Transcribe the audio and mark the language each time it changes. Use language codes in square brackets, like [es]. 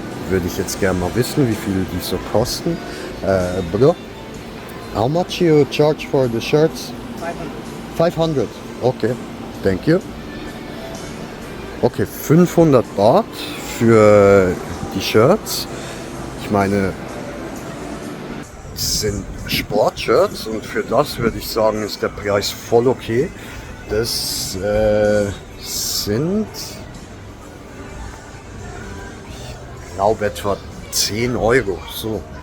[de] Würde ich jetzt gerne mal wissen, wie viel die so kosten. [en] Bro, how much you charge for the shirts? 500. Okay, thank you. [de] Okay, 500 Baht für die Shirts. Ich meine, das sind Sportshirts und für das würde ich sagen, ist der Preis voll okay. Das sind, ich glaube, etwa 10 Euro. So.